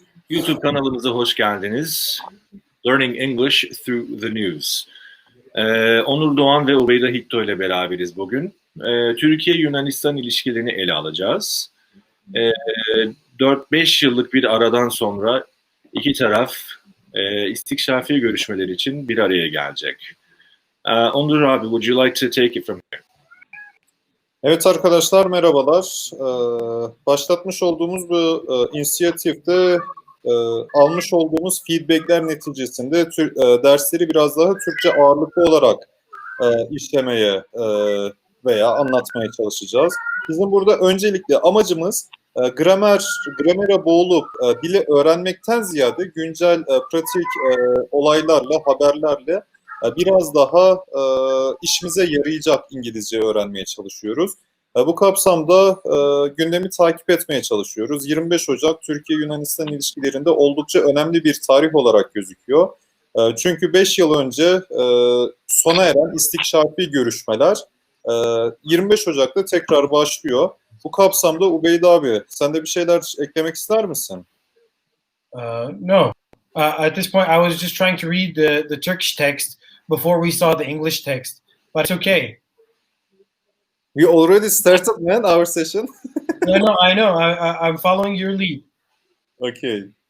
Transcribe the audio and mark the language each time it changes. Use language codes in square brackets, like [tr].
[tr] YouTube kanalımıza hoş geldiniz. [en] Learning English Through the News. [tr] Onur Doğan ve Ubeyda Hikto ile beraberiz bugün. Türkiye-Yunanistan ilişkilerini ele alacağız. 4-5 yıllık bir aradan sonra iki taraf istikşafi görüşmeler için bir araya gelecek. [en] Onur abi, would you like to take it from here? [tr] Evet arkadaşlar, merhabalar. Başlatmış olduğumuz bu inisiyatifte almış olduğumuz feedbackler neticesinde dersleri biraz daha Türkçe ağırlıklı olarak işlemeye veya anlatmaya çalışacağız. Bizim burada öncelikle amacımız gramere boğulup dili öğrenmekten ziyade güncel pratik olaylarla, haberlerle biraz daha işimize yarayacak İngilizce öğrenmeye çalışıyoruz. Bu kapsamda gündemi takip etmeye çalışıyoruz. 25 Ocak Türkiye-Yunanistan ilişkilerinde oldukça önemli bir tarih olarak gözüküyor. Çünkü 5 yıl önce sona eren istikşafi görüşmeler 25 Ocak'ta tekrar başlıyor. Bu kapsamda Ubeyda abi, sen de bir şeyler eklemek ister misin? [en] No. At this point, I was just trying to read the Turkish text before we saw the English text, but it's okay. We already started, man, our session. No, I know. I'm following your lead. Okay.